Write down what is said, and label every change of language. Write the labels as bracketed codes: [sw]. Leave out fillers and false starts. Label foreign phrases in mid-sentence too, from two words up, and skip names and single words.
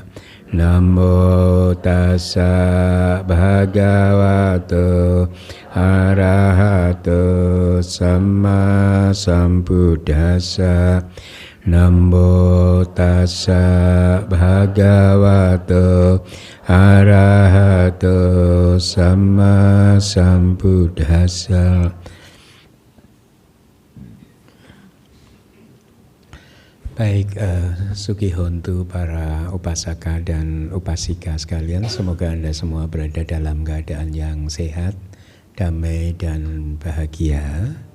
[pi] Namo Tassa Bhagavato Arahato Sama Sambuddhassa. Namo Tassa Bhagavato Arahato Sama Sambuddhassa. [id] Baik, Sugihontu para upasaka dan upasika sekalian, semoga Anda semua berada dalam keadaan yang sehat, damai dan bahagia.